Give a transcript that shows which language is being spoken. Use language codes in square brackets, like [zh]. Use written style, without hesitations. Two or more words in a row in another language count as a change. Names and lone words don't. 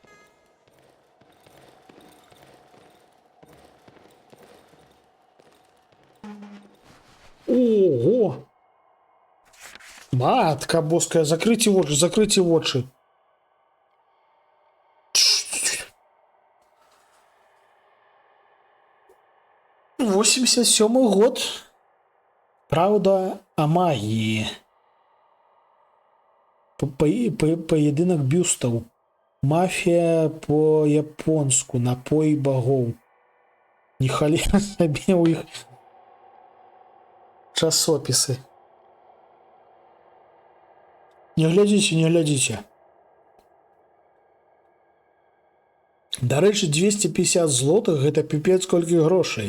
[be] Ого! Матка боская, закрыйте вочы, закрыйте вочы. 87-й год. [ru] Правда о магии. Поединок бюстов. Мафия по-японску. Напой богов. [be] Ніхалера сабе у іх часопісы. Не глядзіце, не глядзіце. Дарэчы, 250 злотых гэта піпец колькі грошай.